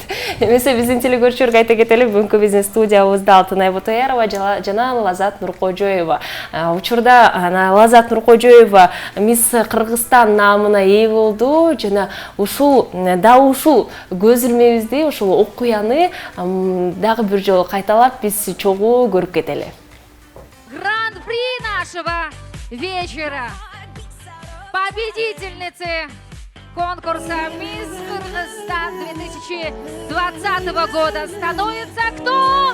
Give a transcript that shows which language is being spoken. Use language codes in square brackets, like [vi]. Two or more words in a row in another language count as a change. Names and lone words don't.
[ky] Эмесе биздин телекөрүүчүлөргө айта кетели, бүгүнкү биздин студиябызда Алтынай Бутаярова жана Лазат Нуркожоева. Учурда Лазат Нуркожоева Мисс Кыргызстан наамына ээ болду жана ушул көз илмебизди, ушул окуяны дагы бир жолу кайталап биз чогуу көрүп кетели. [ru] Гран-при нашего вечера. Победительницы конкурса «Мисс Кыргызстан» 2020 года становится кто?